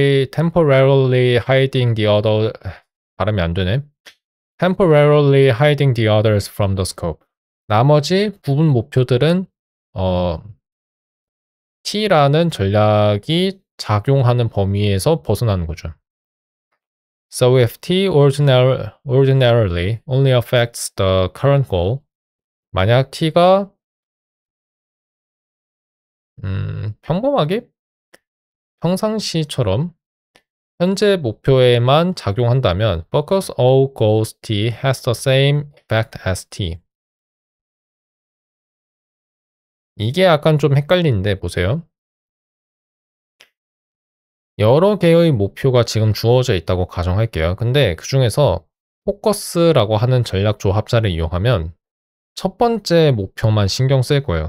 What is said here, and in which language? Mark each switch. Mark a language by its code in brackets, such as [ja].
[en] temporarily hiding the other [ko] 발음이 안 되네. [en] temporarily hiding the others from the scope. [ko] 나머지 부분 목표들은 T라는 전략이 작용하는 범위에서 벗어나는 거죠. [en] So if T ordinarily only affects the current goal, [ko] 만약 T가 평범하게 평상시처럼 현재 목표에만 작용한다면 [en] focus all goals T has the same effect as T. [ko] 이게 약간 좀 헷갈리는데 보세요. 여러 개의 목표가 지금 주어져 있다고 가정할게요. 근데 그 중에서 포커스라고 하는 전략 조합자를 이용하면 첫 번째 목표만 신경 쓸 거예요.